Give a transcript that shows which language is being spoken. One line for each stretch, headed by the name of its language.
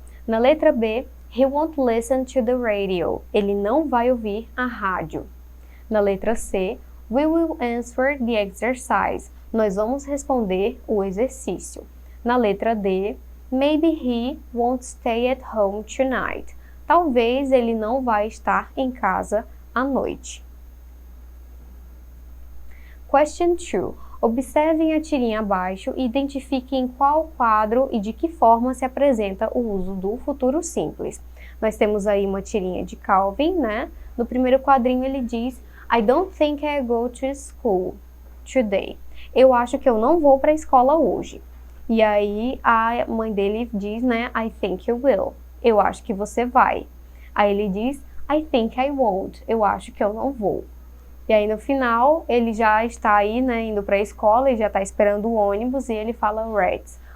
Portuguese: Na letra B,
English: he won't listen to the radio.
Portuguese: Ele não vai ouvir a rádio. Na letra C,
English: we will answer the exercise.
Portuguese: Nós vamos responder o exercício. Na letra D,
English: maybe he won't stay at home tonight.
Portuguese: Talvez ele não vai estar em casa à noite.
English: Question 2.
Portuguese: Observem a tirinha abaixo e identifiquem em qual quadro e de que forma se apresenta o uso do futuro simples. Nós temos aí uma tirinha de Calvin, né? No primeiro quadrinho ele diz
English: I don't think I go to school today.
Portuguese: Eu acho que eu não vou para a escola hoje. E aí a mãe dele diz, né?
English: I think you will.
Portuguese: Eu acho que você vai. Aí ele diz
English: I think I won't.
Portuguese: Eu acho que eu não vou. E aí no final ele já está aí, né, indo para a escola e já está esperando o ônibus e ele fala rats.